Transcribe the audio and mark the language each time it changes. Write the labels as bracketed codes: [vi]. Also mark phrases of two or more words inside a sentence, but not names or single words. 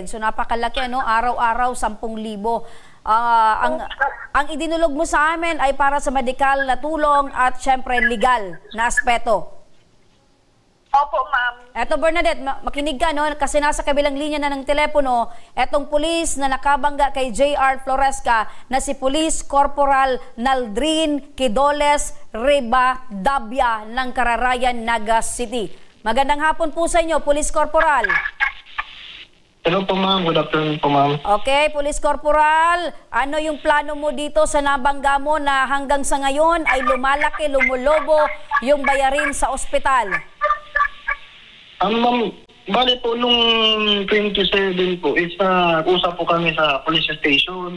[tl] So napakalaki, araw-araw 10,000. Ang idinulog mo sa amin ay para sa medical na tulong at syempre legal na aspeto. Opo, ma'am. Eto, Bernadette, makinig ka, kasi nasa kabilang linya na ng telepono, etong pulis na nakabangga kay J.R. Floresca na si Police Corporal Naldrin Quidoles Ribadavia ng Kararayan, Naga City. Magandang hapon po sa inyo, Police Corporal. Hello po, ma'am. [en] Good afternoon [tl] po, ma'am. Okay, Police Corporal, ano yung plano mo dito sa nabangga mo na hanggang sa ngayon ay lumalaki, lumulobo yung bayarin sa ospital? Ma'am, bali po nung 27 po is usap po kami sa police station.